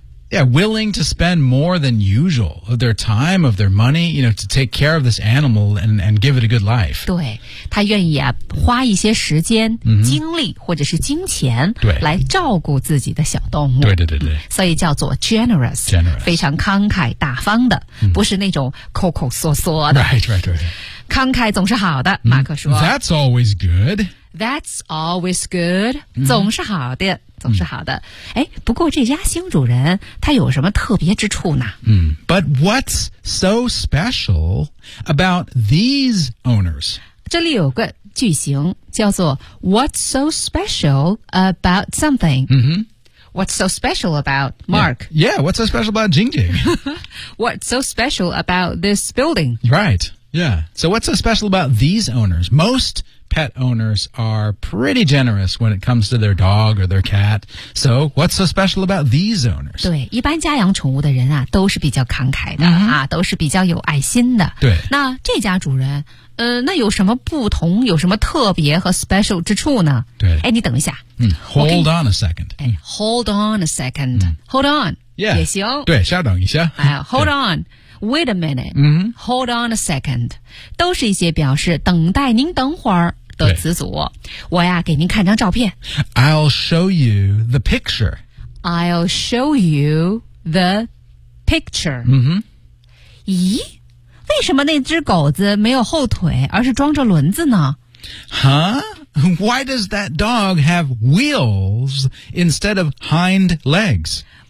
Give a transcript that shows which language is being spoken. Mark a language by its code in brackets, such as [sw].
[en] Yeah, willing to spend more than usual of their time, of their money, you know, to take care of this animal and give it a good life. [zh] 对，他愿意啊，花一些时间、 [en] mm-hmm. [zh] 精力或者是金钱对来照顾自己的小动物。对对对对。所以叫做 generous, [en] generous. [zh] 非常慷慨大方的、 [en] mm-hmm. [zh] 不是那种抠抠缩缩的。 [en] Right, right, right. [zh] 慷慨总是好的、 [en] mm-hmm. [zh] 马克说。 [en] That's always good. That's always good,、 mm-hmm. [zh] 总是好的，总是好的。哎、mm-hmm. ，不过这家新主人他有什么特别之处呢？ [en] 嗯、mm-hmm. ，But what's so special about these owners? [zh] 这里有个句型叫做 [en] What's so special about something?、 Mm-hmm. What's so special about Mark? Yeah, what's so special about Jing Jing? What's so special about this building? Right. Yeah. So what's so special about these owners? Most pet owners are pretty generous when it comes to their dog or their cat. So, what's so special about these owners? [zh] 对，一般家养宠物的人啊，都是比较慷慨的、 [en] mm-hmm. [zh] 啊，都是比较有爱心的。对，那这家主人，那有什么不同？有什么特别和 special 之处呢？对，哎，你等一下。 [en] 嗯 ，Hold on a second. 哎 ，Hold on a second.、Mm. Hold on. Yeah. [zh] 也行。对，稍等一下。 [en] 哎 ，Hold on. Wait a minute,、 mm-hmm. hold on a second, [zh] 都是一些表示等待您等会儿的词组。我呀给您看张照片。 [en] I'll show you the picture. I'll show you the picture.、 Mm-hmm. [zh] 咦，为什么那只狗子没有后腿而是装着轮子呢 [en] Huh? Why does that dog have wheels instead of hind legs?